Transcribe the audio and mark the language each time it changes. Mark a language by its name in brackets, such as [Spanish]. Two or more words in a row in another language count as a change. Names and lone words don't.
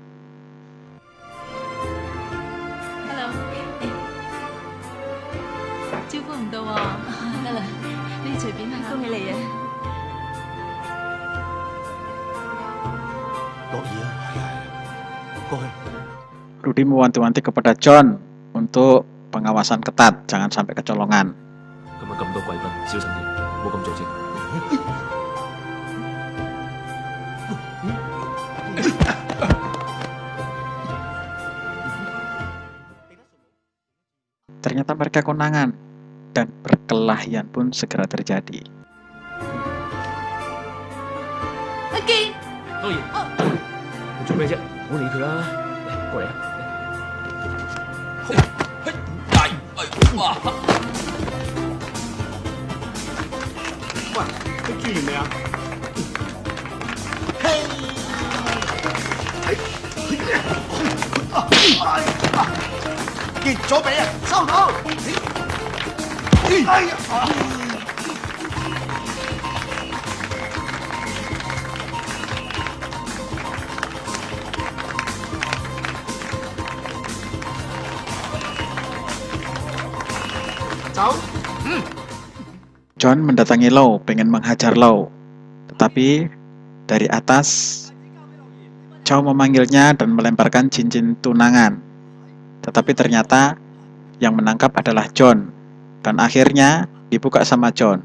[Cantonese] Hello. Chiêu 呼唔到喎。得啦，你隨便啦。恭喜你啊！樂兒啊，過去。 [Indonesian] Rudy mewanti-wanti kepada John untuk pengawasan ketat, jangan sampai kecolongan. [Cantonese] 咁啊咁多貴賓，小心啲，冇咁做先。 [Indonesian] Ternyata mereka konangan dan perkelahian pun segera terjadi. [Cantonese] Aki，當然，你做咩啫？唔好理佢啦，嚟過嚟啊！喂，你煮完未啊？結咗尾啊！收到。哎呀！走。 [Indonesian] John mendatangi Lau, pengen menghajar Lau. Tetapi dari atas, Chow memanggilnya dan melemparkan cincin tunangan. Tetapi ternyata yang menangkap adalah John. Dan akhirnya dibuka sama John.